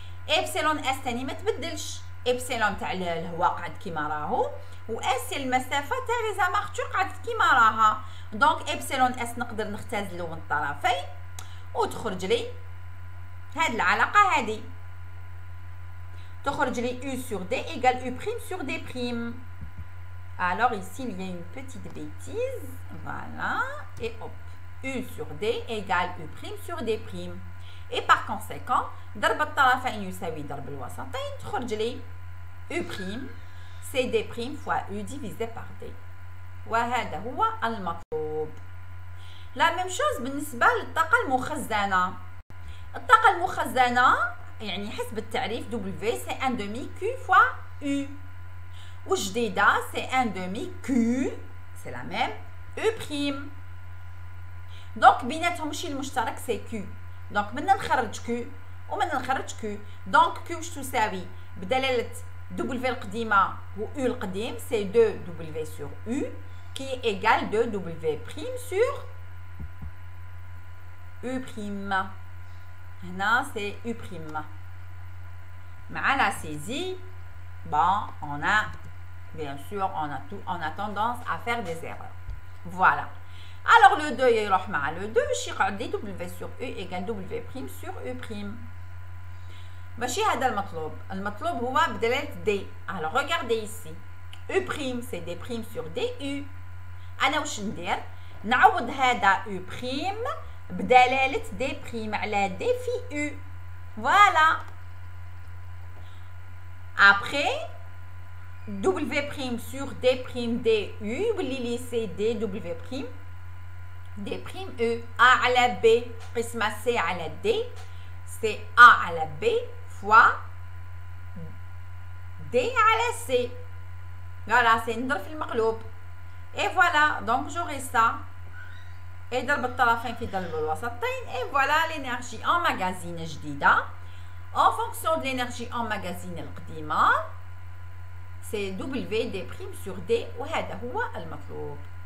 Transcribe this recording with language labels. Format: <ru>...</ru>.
<ar>ابسيلون اس تاني ما تبدلش، ابسيلون تاع الهواء قاعد كيما راهو، و اس المسافه تاع لي زامارتور قاعد كيما راها. دونك ابسيلون اس نقدر نختزلو من الطرفين وتخرج لي هاد العلاقه هادي، تخرج لي</ar> <fr>U sur D égale U prime sur D prime. Alors ici il y a une petite bêtise, voilà, et hop, U sur D égale U prime sur D prime. Et par conséquent</fr> <ar>ضرب الطرفين يساوي ضرب الوسطين،</ar> <fr>تخرج لي U prime c'est D prime fois U divisé par D.</fr> <ar>وهذا هو المطلوب. لا ميم شوز بالنسبة للطاقة المخزنة. الطاقة المخزنة يعني حسب التعريف</ar> <fr>W c'est 1 demi Q fois U. والجديدة c'est 1 demi Q c'est la même U prime.</fr> <ar>دونك بيناتهم شي المشترك سي Q. دونك بدنا نخرج Q ومن نخرج Q. دونك Q واش تساوي بدلالة W القديمة و U القديم</ar> <fr>c'est 2W sur U qui est égal 2W prime sur U prime.</fr> <ar>هنا</ar> <fr>c'est U prime. مع la saisie, bon, on a bien sûr on a tendance à faire des erreurs. Voilà. Alors le 2</fr> <ar>يروح مع</ar> <fr>le 2</fr> <ar>واش يقعد لي</ar> <fr>W sur U égale W prime sur U prime.</fr> <ar>ماشي هذا المطلوب، المطلوب هو بدلالة D.</ar> <fr>Alors regardez ici U prime c'est D prime sur DU.</fr> <ar>أنا واش ندير؟ نعوض هذا U prime بدلالة D prime على D في U.</ar> <fr>Voilà. Après W prime sur D prime DU يولي لي سي دي W prime D prime U.</fr> <ar>A على B قسمة C على D c'est A على B fois D على C. Voilà, c'est نضرب في المقلوب.</ar> <fr>Et voilà, donc j'aurai ça.</fr> <ar>Et ضرب الطرفين في ضرب الوسطين.</ar> <fr>Et voilà l'énergie emmagasinée جديدة. En fonction de l'énergie emmagasinée القديمة c'est W D prime sur D</fr> <ar>وهذا هو المطلوب.</ar>